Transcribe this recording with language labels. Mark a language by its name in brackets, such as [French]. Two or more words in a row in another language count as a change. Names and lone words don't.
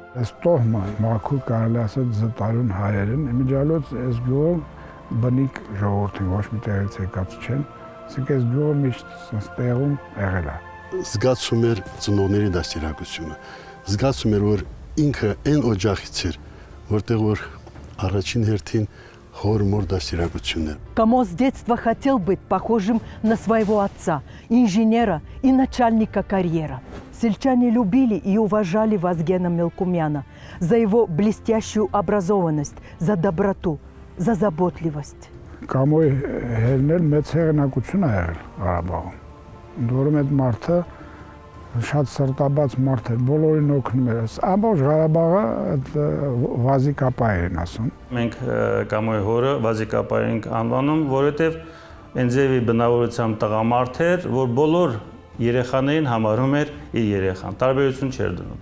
[Armenian] Այս տոհմը մաքուր կարելի ասել զտարուն հայերեն, իմիջալոց այս գյուղը բնիկ ժողովրդին ոչ մի տեղից եկած չեն, ասենք այս գյուղը միշտ տեղում եղել է։ Զգացում էր ծնողների դաստիարակությունը, զգացում էր, որ ինքը այն օջախից էր, որտեղ որ առաջին հերթին хор-мор дастиракություններ։ [Russian] Камо с детства хотел быть похожим на своего отца, инженера и начальника карьера. Сельчане любили и уважали Вазгена Мелкумяна за его блестящую образованность, за доброту, за заботливость. [Armenian] Կամոյի հերնել մեծ հեղինակություն է եղել Ղարաբաղում։ Դուրում այդ մարդը շատ սրտաբաց մարդ էր, բոլորին օգնում էր։ Ամբողջ Ղարաբաղը Վազիկապա են ասում։ Մենք Կամոյի հորը Վազիկապա ենք անվանում, որովհետև Էնձևի բնավորությամբ տղամարդ էր, որ բոլոր երեխաներին համարում էր իր երեխան, տարբերություն չէր դնում։